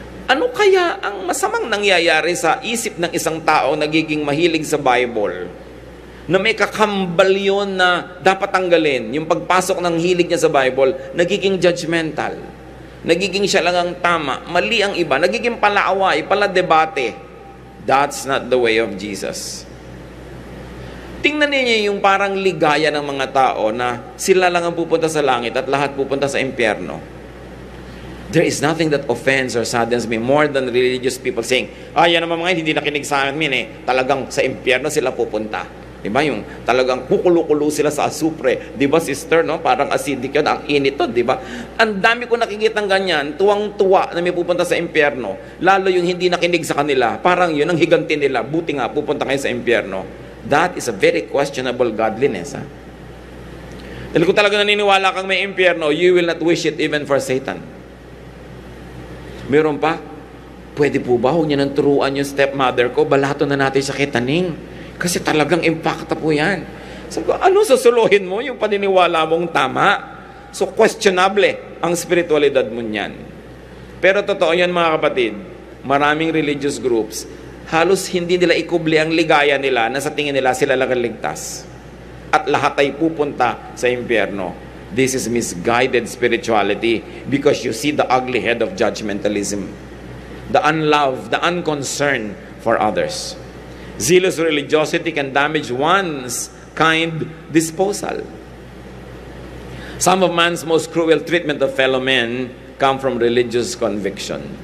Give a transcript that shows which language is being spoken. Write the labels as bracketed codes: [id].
[tl] Ano kaya ang masamang nangyayari sa isip ng isang tao nagiging mahilig sa Bible, na may kakambal yun na dapat tanggalin, yung pagpasok ng hilig niya sa Bible, nagiging judgmental, nagiging siya lang ang tama, mali ang iba, nagiging palaaway, paladebate. [en] That's not the way of Jesus. [tl] Tingnan niyo yung parang ligaya ng mga tao na sila lang ang pupunta sa langit at lahat pupunta sa impyerno. [en] There is nothing that offends or saddens me more than religious people saying, [tl] yan naman mga hindi nakinig sa amin talagang sa impyerno sila pupunta. Diba? Yung talagang kukulo-kulo sila sa asupre. Diba sister, no? Parang acidic yun, ang init to, diba? Ang dami ko nakikitang ganyan, tuwang-tuwa na may pupunta sa impyerno. Lalo yung hindi nakinig sa kanila, parang yun ang higanti nila. Buti nga, pupunta kayo sa impyerno. [en] That is a very questionable godliness. [tl] Dahil kung talaga naniniwala kang may impyerno, [en] you will not wish it even for Satan. [tl] Meron pa, pwede po ba huwag niya nang turuan yung stepmother ko, balato na natin siya kitaning. Kasi talagang impacta po yan. Sabi ko, ano susuluhin mo yung paniniwala mong tama? So questionable ang spiritualidad mo niyan. Pero totoo yan mga kapatid, maraming religious groups, halos hindi nila ikubli ang ligaya nila na sa tingin nila sila lang ligtas. At lahat ay pupunta sa impyerno. [en] This is misguided spirituality because you see the ugly head of judgmentalism. The unlove, the unconcern for others. Zealous religiosity can damage one's kind disposal. Some of man's most cruel treatment of fellow men come from religious conviction.